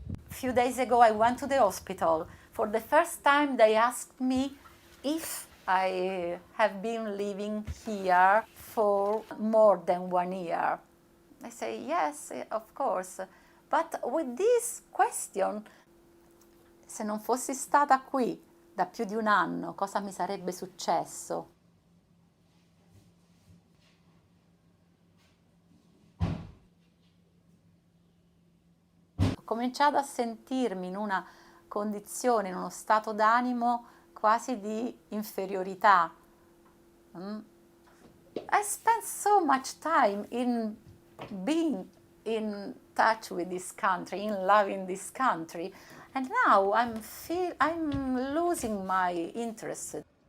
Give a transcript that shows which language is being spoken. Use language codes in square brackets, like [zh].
[en] A few days ago I went to the hospital. For the first time they asked me if I have been living here for more than 1 year. I say yes, of course. But with this question, [it] se non fossi stata qui da più di 1 anno, cosa mi sarebbe successo? Ho cominciato a sentirmi in una condizione, in uno stato d'animo quasi di inferiorità. [en] I spent so much time in being in touch with this country, in loving this country, and now I'm losing my interest.